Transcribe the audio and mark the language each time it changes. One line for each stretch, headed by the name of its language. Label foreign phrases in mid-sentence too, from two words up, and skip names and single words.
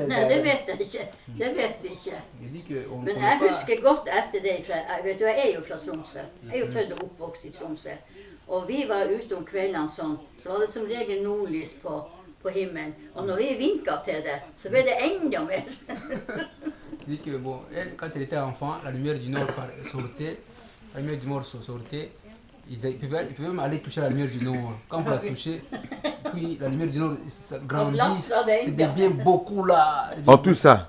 Norwegian: Nei, det vet jeg ikke. Det vet vi ikke. Jeg vet ikke om Men jeg husker godt etter det. Jeg er jo fra Tromsø. Jeg er jo født og oppvokst i Tromsø. Og vi var ute om kveldene sånn, så var det som regel nordlys på himmelen. Og når vi vinket til det, så ble det enda mer.
French: Je dis que bon, elle, quand elle était enfant, la lumière du Nord sortait, la lumière du Nord sortait, ils pouvaient même aller toucher la lumière du Nord. Quand vous la touchez, puis la lumière du Nord ça grandit, c'est devient beaucoup là. En tout ça?